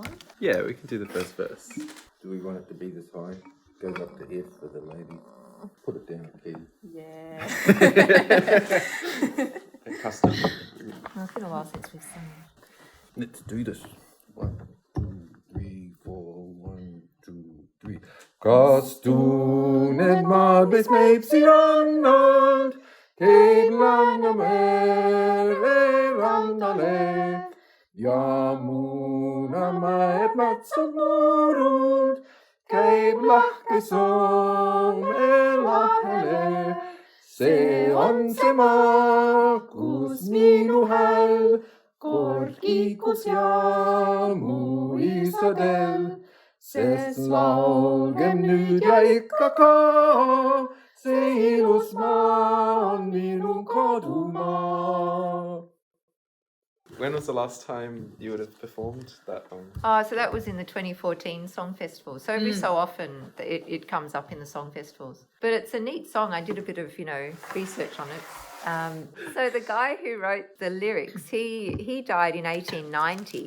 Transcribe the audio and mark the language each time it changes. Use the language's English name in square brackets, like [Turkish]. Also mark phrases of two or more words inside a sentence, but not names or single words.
[English] Yeah, we can do the first verse. Do we want it to be this high? Goes up to F for the lady. Put it down a key. Yeah. Custom. It's been a while since we've sung. Let's do this. 1, 2, 3, 4. 1, 2, 3. [Estonian] Kas tunned maad, mis meid siin rannalt, käib Langamäe rannale ja Muunamäed metsad noorud, käib lahke Soome lahele. See on see maa, kus minu hääl kord kiikus ja mu isadel, sest laulgem nüüd ja ikka ka, see ilus maa on minu kodumaa. [English] When was the last time you would have performed that one? So that was in the 2014 Song Festival. So every so often it comes up in the Song Festivals. But it's a neat song. I did a bit of, research on it. So the guy who wrote the lyrics, he died in 1890.